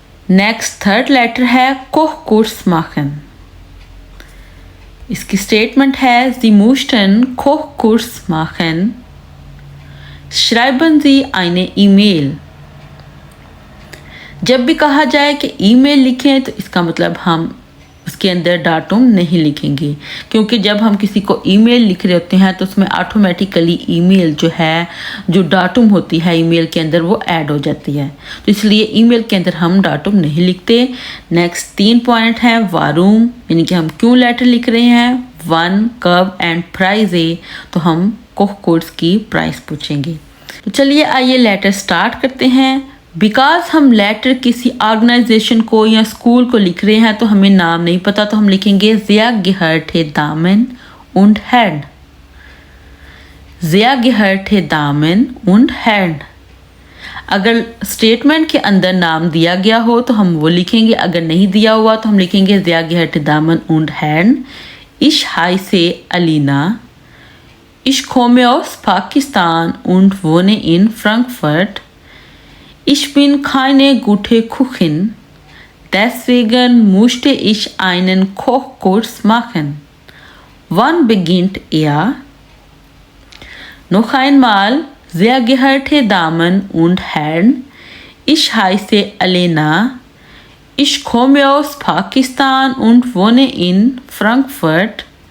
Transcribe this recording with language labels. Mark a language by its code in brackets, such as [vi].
[hi] Next third letter है Kochkurs machen. इसकी statement है [de] Sie möchten Kochkurs machen. Schreiben Sie eine E-Mail. [hi] जब भी कहा जाए कि ईमेल लिखें तो इसका मतलब हम उसके अंदर डाटुम नहीं लिखेंगे, क्योंकि जब हम किसी को ईमेल लिख रहे होते हैं तो उसमें ऑटोमेटिकली ईमेल जो है, जो डाटुम होती है ईमेल के अंदर, वो ऐड हो जाती है। तो इसलिए ईमेल के अंदर हम डाटुम नहीं लिखते। नेक्स्ट 3 पॉइंट है वारूम, यानी कि हम क्यों लेटर लिख रहे हैं, वन, कब एंड प्राइज है, तो हम कोर्स की प्राइस पूछेंगे। तो चलिए आइए लेटर स्टार्ट करते हैं। बिकॉज हम लेटर किसी ऑर्गेनाइजेशन को या स्कूल को लिख रहे हैं तो हमें नाम नहीं पता, तो हम लिखेंगे [de] Sehr geehrte Damen und Herren। Sehr geehrte Damen und Herren। [hi] अगर स्टेटमेंट के अंदर नाम दिया गया हो तो हम वो लिखेंगे, अगर नहीं दिया हुआ तो हम लिखेंगे [de] Sehr geehrte Damen und Herren, ich heiße Alina, ich komme aus Pakistan und wohne in Frankfurt। Ich bin keine gute Köchin, deswegen musste ich einen Kochkurs machen. Wann beginnt er? Noch einmal, sehr geehrte Damen und Herren, ich heiße Alena, ich komme aus Pakistan und wohne in Frankfurt.